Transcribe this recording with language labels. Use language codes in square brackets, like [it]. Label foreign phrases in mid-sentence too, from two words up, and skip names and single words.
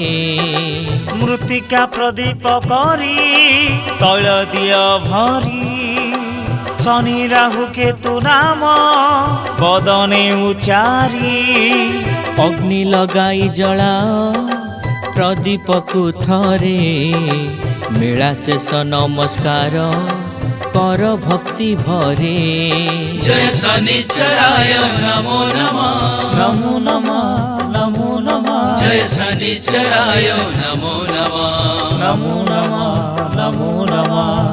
[or] ମୃତ୍ତିକା ପ୍ରଦୀପ କରି ତୈଳ ଦିଅ ଭରି, ଶନି ରାହୁ କେତୁ ନାମ ବଦନେ ଉଚାରି। ଅଗ୍ନି ଲଗାଇ ଜଳାଅ ପ୍ରଦୀପକୁ ଥରେ, ମେଳା ଶେଷ ନମସ୍କାର କର ଭକ୍ତି ଭରେ। [sa] जय शनिश्चराय नमो नमः नमो नमः नमो नमः जय शनिश्चराय नमो नमः नमो नमः नमो नमः